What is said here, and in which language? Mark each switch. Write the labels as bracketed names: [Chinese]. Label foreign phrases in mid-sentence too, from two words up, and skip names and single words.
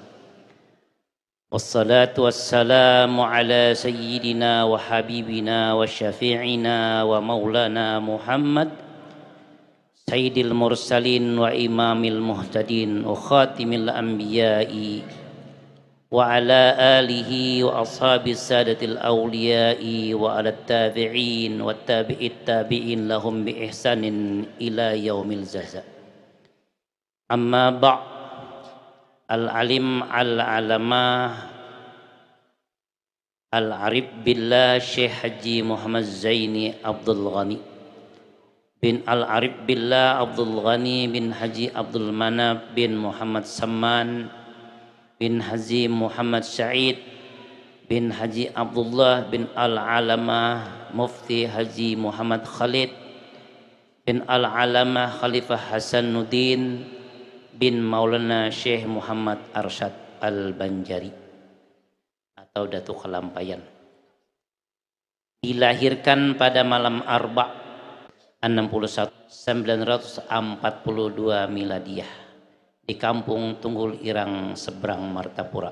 [Arabic] والصلاة والسلام على سيدنا وحبيبنا وشفيعنا ومولانا محمد سيد المرسلين وإمام المهتدين وخاتم الأنبياء وعلى آله والأصحاب السادات الأولياء وعلى التابعين وتابعي التابعين لهم بإحسان إلى يوم الجزاء. أما بعد العالم العلامة العارف بالله الشيخ الحاج محمد زيني عبد الغني بن العارف بالله [Indonesian] Abdul Ghani bin Haji Abdul Manab bin Muhammad Samman bin Haji Muhammad Sa'id bin Haji Abdullah bin Al-Alamah Mufti Haji Muhammad Khalid bin Al-Alamah Khalifah Hasanuddin bin Maulana Syekh Muhammad Arsyad Al-Banjari atau Datuk Kelampayan, dilahirkan pada malam Arba' 1942 Miladiyah di Kampung Tunggul Irang Seberang Martapura.